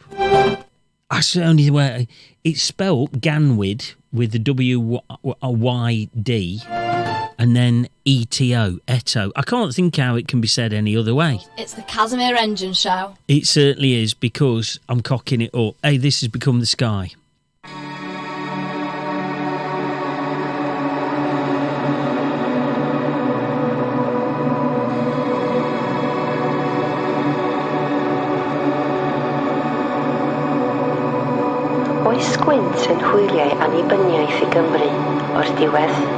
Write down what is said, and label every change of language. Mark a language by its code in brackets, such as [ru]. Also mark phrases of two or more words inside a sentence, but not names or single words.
[en] That's the only way. It's spelt Ganwyd with the W-Y-D and then E-T-O, Eto. I can't think how it can be said any other way. It's the Casimir Engine Show. It certainly is because I'm cocking it up. Hey, this has Become the Sky. [cy] Oes gwynt yn hwyliau annibyniaeth I Gymru o'r diwedd.